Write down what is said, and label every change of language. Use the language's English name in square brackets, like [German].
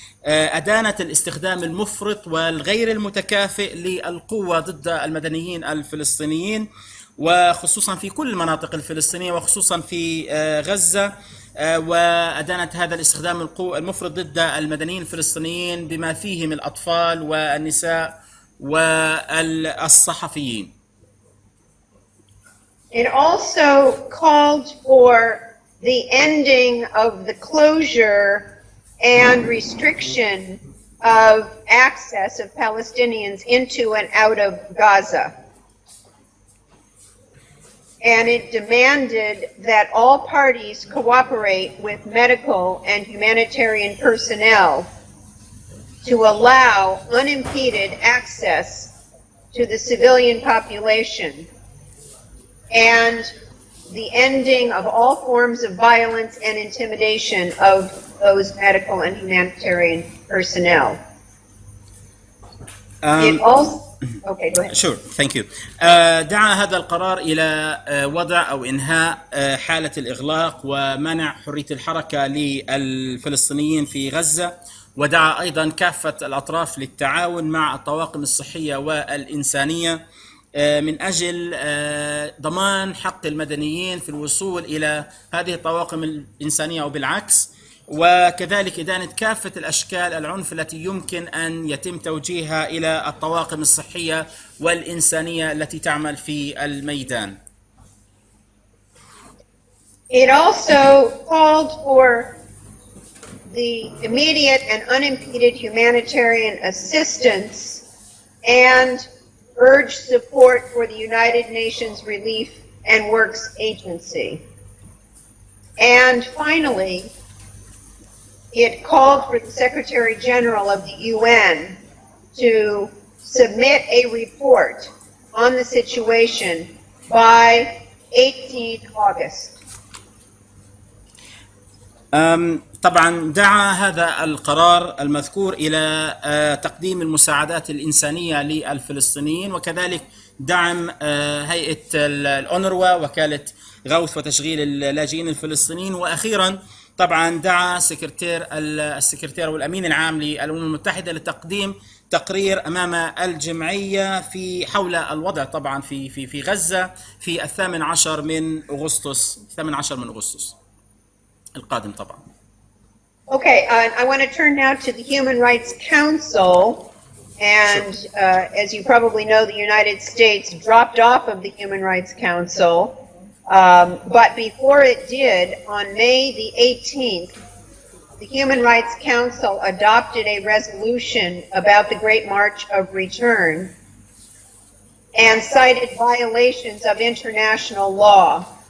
[Arabic] أدانت الاستخدام المفرط والغير المتكافئ للقوة ضد المدنيين الفلسطينيين، وخصوصا في كل المناطق الفلسطينية وخصوصا في غزة. وأدانت هذا الاستخدام المفرط ضد المدنيين الفلسطينيين بما فيهم الأطفال والنساء والصحفيين. [English] It also called for the ending of the closure and restriction of access of Palestinians into and out of Gaza. And it demanded that all parties cooperate with medical and humanitarian personnel to allow unimpeded access to the civilian population and the ending of all forms of violence and intimidation of those medical and humanitarian personnel. It also Okay, go ahead. Sure, thank you. [Arabic] دعا هذا القرار إلى وضع أو إنهاء حالة الإغلاق ومنع حرية الحركة للفلسطينيين في غزة، ودعا أيضا كافة الأطراف للتعاون مع الطواقم الصحية والإنسانية من أجل ضمان حق المدنيين في الوصول إلى هذه الطواقم الإنسانية أو بالعكس، وكذلك إدانة كافة الأشكال العنف التي يمكن أن يتم توجيهها إلى الطواقم الصحية والإنسانية التي تعمل في الميدان. [English] It also called for the immediate and unimpeded humanitarian assistance and urged support for the United Nations Relief and Works Agency. And finally, it called for the Secretary General of the UN to submit a report on the situation by 18 August. [Arabic] طبعا دعا هذا القرار المذكور إلى تقديم المساعدات الإنسانية للفلسطينيين، وكذلك دعم هيئة الأونروا وكالة غوث وتشغيل اللاجئين الفلسطينيين، وأخيرا طبعا دعا السكرتير والأمين العام للأمم المتحدة لتقديم تقرير أمام الجمعية حول الوضع طبعا في غزة في 18 من أغسطس القادم طبعا. [English] Okay, I want to turn now to the Human Rights Council, and as you probably know, the United States dropped off of the Human Rights Council, but before it did, on May the 18th, the Human Rights Council adopted a resolution about the Great March of Return and cited violations of international law.